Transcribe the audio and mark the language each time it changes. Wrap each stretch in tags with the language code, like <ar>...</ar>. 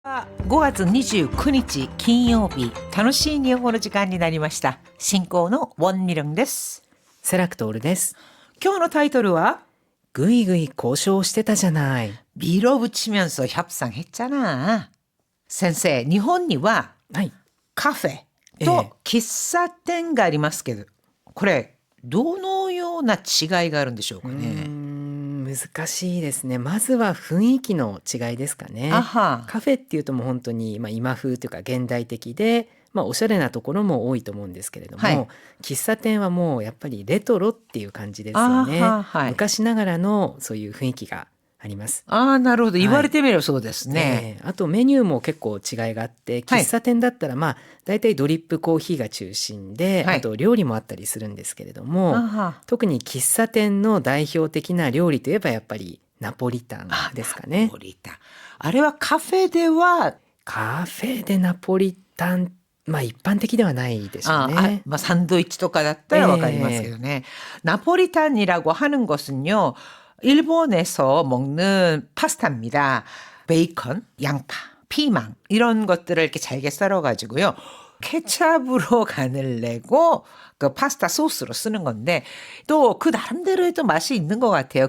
<ja>5月29日金曜日、楽しい日本語の時間になりました。進行のウォンミリョンです。セラクトールです。今日のタイトルはぐいぐい交渉してたじゃない。</ja> <ko>밀어붙이면서 협상했잖아.</ko> <ja>先生、日本にははい。カフェと喫茶店がありますけど、これどのような違いがあるんでしょうかね。難しいですね。まずは雰囲気の違いですかね。あは。カフェっていうともう本当に、今風というか現代的で、おしゃれなところも多いと思うんですけれども、はい、喫茶店はもうやっぱりレトロっていう感じですよね。はい、昔ながらのそういう雰囲気があります。なるほど。言われてみればそうですね。あとメニューも結構違いがあって、喫茶店だったらだいたいドリップコーヒーが中心で、あと料理もあったりするんですけれども、特に喫茶店の代表的な料理といえばやっぱりナポリタンですかね。ナポリタン。あれはカフェではナポリタン一般的ではないでしょうね。 샌드위치とかだったらわかりますけどね。</ja> <ko>나폴리탄이라고 하는 것은요. 일본에서 먹는 파스타입니다. 베이컨, 양파, 피망 이런 것들을 이렇게 잘게 썰어가지고요. 케찹으로 간을 내고 그 파스타 소스로 쓰는 건데 또 그 나름대로의 또 맛이 있는 것 같아요.</ko>